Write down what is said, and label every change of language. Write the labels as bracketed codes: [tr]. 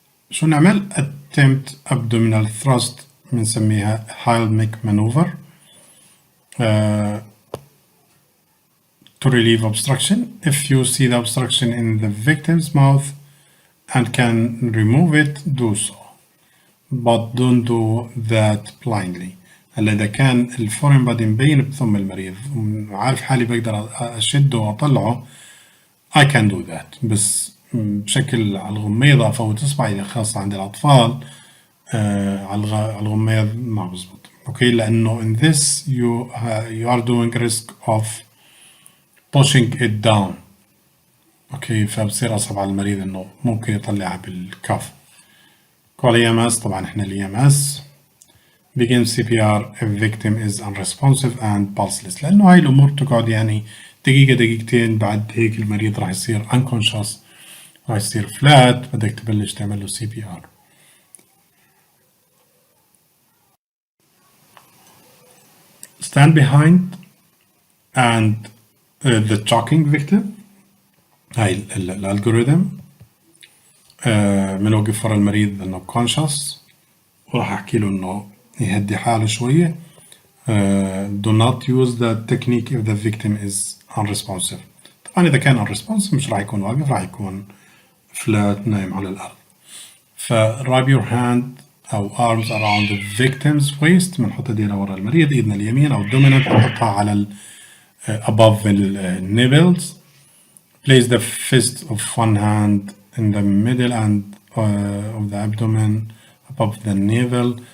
[ar] شو نعمل؟ [en] attempt abdominal thrust [ar] بنسميها [en] Heimlich maneuver to relieve obstruction. if you see the obstruction in the victim's mouth and can remove it, do so, but don't do that blindly. [ar] هلا إذا كان الفورين بادي مبين بثم المريض وعارف حالي بقدر أشده وأطلعه، [en] I can do that، [ar] بس بشكل على الغميضة أفوت إصبعي خاصة عند الأطفال على الغميض ما بزبط. أوكي، لأنه [en] in this you are doing risk of pushing it down. [ar] أوكي، فبصير أصعب على المريض إنه ممكن يطلعها بالكف. [en] call EMS، [ar] طبعا إحنا ال EMS. [en] begin CPR if victim is unresponsive and pulseless، [ar] لأنه هاي الأمور تقعد يعني دقيقة دقيقتين، بعد هيك المريض راح يصير unconscious، راح يصير flat، بدك تبلش تعمل له CPR. [en] stand behind and the choking victim. [ar] هاي الالجوريثم بنوقف ورا المريض انه conscious، وراح احكي له انه يهدي حاله شوية. [en] do not use the technique if the victim is unresponsive. [ar] طبعا إذا كان unresponsive مش راح يكون واقف، راح يكون flat نايم على الأرض. [en] ف wrap your hand أو arms around the victim's waist، [ar] بنحط ايدينا ورا المريض، ايدنا اليمين أو [en] dominant [ar] بنحطها على [en] above the nipples. place the fist of one hand in the middle and of the abdomen above the navel.